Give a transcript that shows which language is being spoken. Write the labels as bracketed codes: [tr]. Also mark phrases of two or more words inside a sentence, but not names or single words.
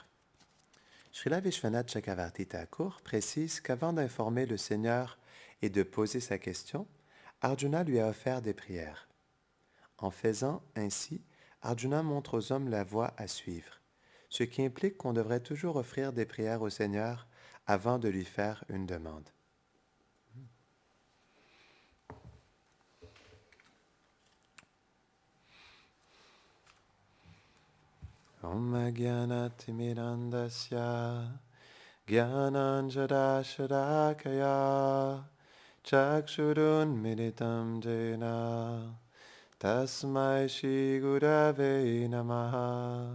[fr] Srila Vishwanath Chakravarti Thakur précise qu'avant d'informer le Seigneur et de poser sa question, Arjuna lui a offert des prières. En faisant ainsi, Arjuna montre aux hommes la voie à suivre, ce qui implique qu'on devrait toujours offrir des prières au Seigneur avant de lui faire une demande. [sa] ॐ ज्ञानतिमिरान्धस्य ज्ञानाञ्जनशलाकया चक्षुरुन् मीलितं येन तस्मै श्री गुरवे नमः